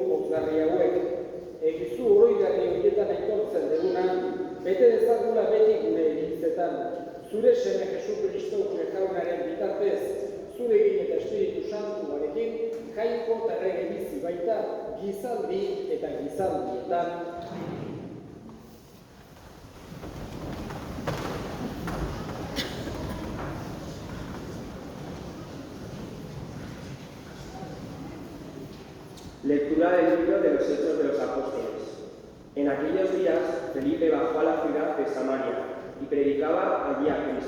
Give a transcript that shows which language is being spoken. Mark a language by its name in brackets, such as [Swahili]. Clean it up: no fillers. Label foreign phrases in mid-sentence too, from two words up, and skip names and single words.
[Basque] pozgarri hauek, egizu oroigarri horietan aitortzen duguna, bete dezagula beti gure egitzetan, zure seme Jesu Kristo gure jaunaren bitartez, zurekin eta Espiritu Santuarekin, jainko eta errege bizi baita, gizaldi eta gizaldietan. [Spanish] Lectura del libro de los Hechos de los Apóstoles. En aquellos días, Felipe bajó a la ciudad de Samaria y predicaba allí a Cristo.